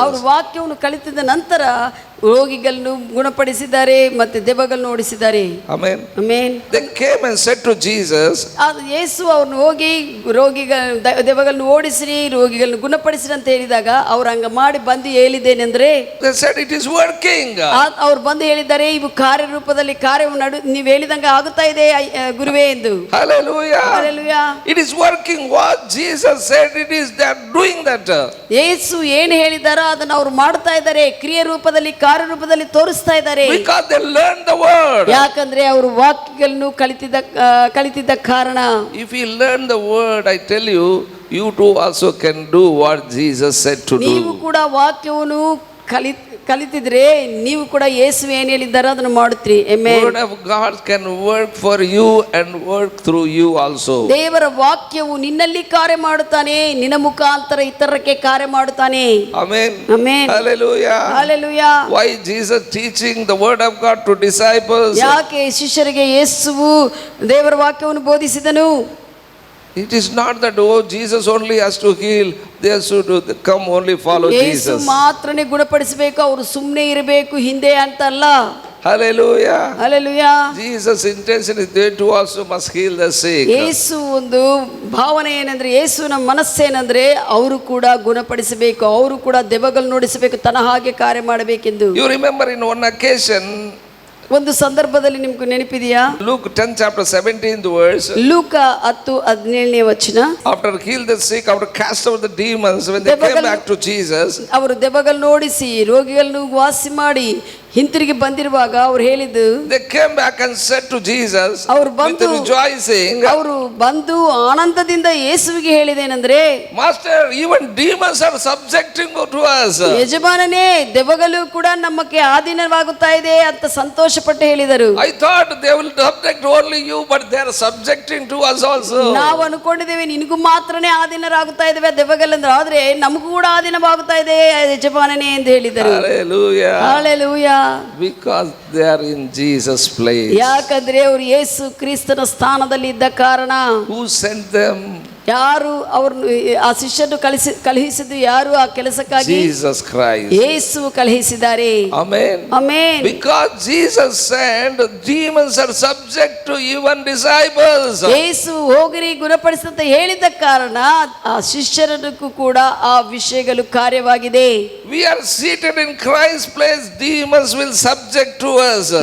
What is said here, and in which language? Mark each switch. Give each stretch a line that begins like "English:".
Kannada: ಅವರು ವಾಕ್ಯವನ್ನು ಕಲಿತಿದ್ದ ನಂತರ ರೋಗಿಗಳನ್ನು ಗುಣಪಡಿಸಿದ್ದಾರೆ ಮತ್ತೆ ದೆವ್ವಗಳನ್ನು ಓಡಿಸಿದ್ದಾರೆ.
English: Amen.
Kannada: Amen.
English: They came and said to Jesus,
Kannada: ಯೇಸು ಅವ್ರನ್ನ ಹೋಗಿ ದೆವ್ವಗಳನ್ನು ಓಡಿಸಿರಿ, ರೋಗಿಗಳನ್ನು ಗುಣಪಡಿಸಿರಿ ಅಂತ ಹೇಳಿದಾಗ ಅವ್ರು ಹಂಗ ಮಾಡಿ ಬಂದು ಹೇಳಿದ್ದೇನೆಂದ್ರೆ,
English: they said it is working.
Kannada: ಅವ್ರು ಬಂದು ಹೇಳಿದ್ದಾರೆ, ಇವು ಕಾರ್ಯರೂಪದಲ್ಲಿ ಕಾರ್ಯವು ನೀವು ಹೇಳಿದಂಗ ಆಗುತ್ತಾ ಇದೆ ಗುರುವೇ ಎಂದು.
English: Hallelujah. Hallelujah. It is working what Jesus said it is, they are doing that.
Kannada: ಯೇಸು ಏನು ಹೇಳಿದಾರೋ ಅದನ್ನ ಅವ್ರು ಮಾಡ್ತಾ ಇದ್ದಾರೆ, ಕ್ರಿಯೆ ರೂಪದಲ್ಲಿ ಕಾರ್ಯರೂಪದಲ್ಲಿ ತೋರಿಸ್ತಾ ಇದ್ದಾರೆ.
English: Because they learned the word.
Kannada: ಯಾಕಂದ್ರೆ ಅವರು ವಾಕ್ಯಗಳನ್ನು ಕಲಿತಿದ್ದ ಕಾರಣ.
English: If you learn the word, I tell you, you too also can do what Jesus said to do.
Kannada: ನೀವು ಕೂಡ ವಾಕ್ಯವನ್ನು ಕಲಿತಿದ್ರೆ ನೀವು ಕೂಡ ಯೇಸು ಏನು ಹೇಳಿದ್ದಾರೆ ಅದನ್ನು ಮಾಡುತ್ತೀರಿ. Amen.
English: Word of God can work for you and work through you also.
Kannada: ದೇವರ ವಾಕ್ಯವು ನಿನ್ನಲ್ಲಿ ಕಾರ್ಯ ಮಾಡುತ್ತಾನೆ, ನಿನ್ನ ಮುಖಾಂತರ ಇತರಕ್ಕೆ ಕಾರ್ಯ ಮಾಡುತ್ತಾನೆ.
English: Amen.
Kannada: Amen.
English: Hallelujah. Hallelujah. Why Jesus teaching the word of God to disciples?
Kannada: ಯಾಕೆ ಶಿಷ್ಯರಿಗೆ ಯೇಸುವು ದೇವರ ವಾಕ್ಯವನ್ನು ಬೋಧಿಸಿದನು?
English: It is not that Jesus only has to heal, they should come only follow
Kannada: Yesu
English: Jesus.
Kannada: ಮಾತ್ರನೇ ಗುಣಪಡಿಸಬೇಕು, ಅವರು ಸುಮ್ಮನೆ ಇರಬೇಕು ಹಿಂದೆ ಅಂತಲ್ಲ.
English: Hallelujah. Hallelujah. Jesus' intention is they too also must heal the sick.
Kannada: ಯೇಸು ಒಂದು ಭಾವನೆ ಏನಂದ್ರೆ, ಯೇಸುವಿನ ಮನಸ್ಸೇನೆಂದ್ರೆ ಅವರು ಕೂಡ ಗುಣಪಡಿಸಬೇಕು, ಅವರು ಕೂಡ ದೆವ್ವಗಳನ್ನು ನೋಡಿಸಬೇಕು, ತನ್ನ ಹಾಗೆ ಕಾರ್ಯ ಮಾಡಬೇಕೆಂದು.
English: You remember in one occasion
Kannada: ಒಂದು ಸಂದರ್ಭದಲ್ಲಿ ನಿಮ್ಗೆ ನೆನಪಿದೆಯಾ?
English: Luke 10 chapter 17th verse.
Kannada: ಲೂಕ 10:17 ವಚನ.
English: After healed the sick, after cast out the demons, when they came back to Jesus,
Kannada: ಅವರು ದೆವ್ವಗಳನ್ನು ಓಡಿಸಿ ರೋಗಿಗಳನ್ನು ವಾಸಿ ಮಾಡಿ ಹಿಂತಿರುಗಿ ಬಂದಿರುವಾಗ ಅವ್ರು ಹೇಳಿದ್ದು,
English: they came back and said to Jesus
Kannada: ಅವರು
English: with
Kannada: ಬಂದು
English: rejoicing,
Kannada: ಅವರು ಬಂದು ಆನಂದದಿಂದ ಯೇಸುವಿಗೆ ಹೇಳಿದೇನೆಂದ್ರೆ,
English: Master, even demons are subjecting to us.
Kannada: ಯಜಮಾನನೇ, ದೆವ್ವಗಳು ಕೂಡ ನಮ್ಮಕ್ಕೆ ಆಧೀನವಾಗುತ್ತಾ ಇದೆ ಅಂತ ಸಂತೋಷಪಟ್ಟು ಹೇಳಿದರು.
English: I thought they will subject only you, but they are subjecting to us also.
Kannada: ನಾವು ಅನ್ಕೊಂಡಿದ್ದೇವೆ ನಿನಗೂ ಮಾತ್ರನೇ ಆಧೀನರಾಗುತ್ತಾ ಇದ್ದೇವೆ ದೆವ್ವಗಳೆಂದ್ರೆ, ಆದ್ರೆ ನಮಗೂ ಕೂಡ ಆಧೀನವಾಗುತ್ತಾ ಇದೆ ಯಜಮಾನನೇ ಎಂದು ಹೇಳಿದರು.
English: Hallelujah. Hallelujah. Because they are in Jesus' place.
Kannada: ಯಾಕಂದ್ರೆ ಅವರು ಯೇಸು ಕ್ರಿಸ್ತನ ಸ್ಥಾನದಲ್ಲಿ ಇದ್ದ ಕಾರಣ.
English: Who sent them?
Kannada: ಯಾರು ಅವ್ರನ್ನು ಆ ಶಿಷ್ಯರು ಕಳುಹಿಸಿದ್ದು ಯಾರು ಆ ಕೆಲಸಕ್ಕಾಗಿ?
English: Jesus Christ.
Kannada: ಯೇಸು ಕಳುಹಿಸಿದ್ದಾರೆ.
English: Amen. Amen. Because Jesus sent, demons are subject to even disciples.
Kannada: ಯೇಸು ಹೋಗಿರಿ ಗುಣಪಡಿಸಿ ಅಂತ ಹೇಳಿದ ಕಾರಣ ಆ ಶಿಷ್ಯರಕ್ಕೂ ಕೂಡ ಆ ವಿಷಯಗಳು ಕಾರ್ಯವಾಗಿದೆ.
English: We are seated in Christ's place, demons will subject to us.